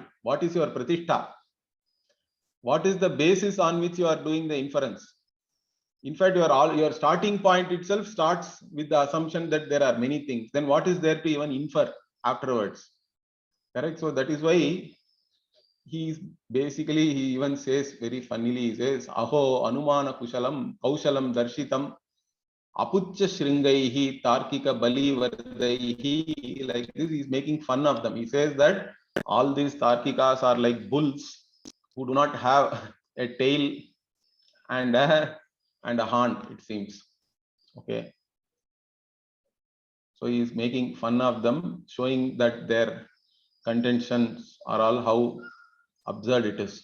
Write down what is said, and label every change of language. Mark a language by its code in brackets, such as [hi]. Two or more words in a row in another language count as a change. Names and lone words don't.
[en] What is your pratishtha? What is the basis on which you are doing the inference? In fact, your starting point itself starts with the assumption that there are many things. Then what is there to even infer afterwards? Correct? So that is why he even says very funnily, he says, [sa] अहो अनुमान कुशलम् कौशलम् दर्शितम् अपुच्छ शृङ्गैः तार्किक बली वर्दैः. [en] Like this, he's making fun of them. He says that all these Tarkikas are like bulls who do not have a tail and a horn, it seems. Okay. So he is making fun of them, showing that their contentions are all how absurd it is.